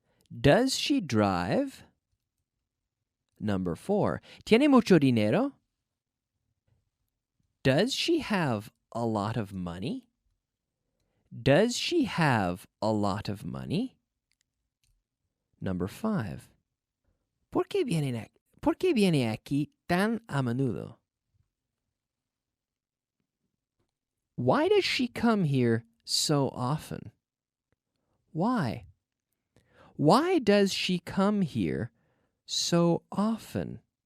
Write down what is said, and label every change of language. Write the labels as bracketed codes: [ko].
[en] Does she drive? Number 4. [es] ¿Tiene mucho dinero? [en] Does she have a lot of money? Does she have a lot of money? Number 5. [es] ¿Por qué viene aquí tan a menudo? [en] Why does she come here so often? Why? Why does she come here so often?